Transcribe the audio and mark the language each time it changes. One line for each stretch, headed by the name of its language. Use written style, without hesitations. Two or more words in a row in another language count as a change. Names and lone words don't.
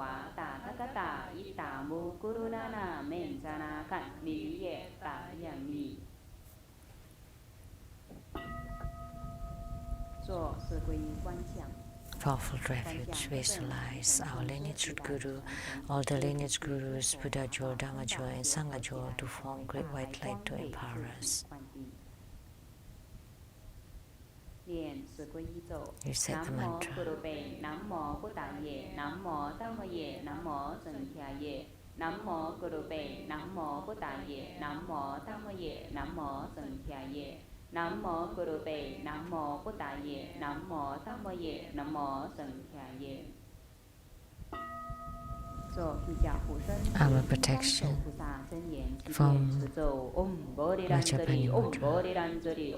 English: Powerful refuge, visualize our lineage Guru, all the lineage Gurus, Buddha Jewel, Dharma Jewel, and Sangha Jewel to form great white light to empower us. You said the mantra.
Pali: Namo Buddhaye, Namo Dhammaye, Namo Sankhyaye. Namo Gurupe, Namo Buddhaye, Namo Dhammaye, Namo Sankhyaye. Namo Gurupe, Namo Buddhaye, Namo Dhammaye, Namo Sankhyaye.
English: Our protection from Rajapani Mudra.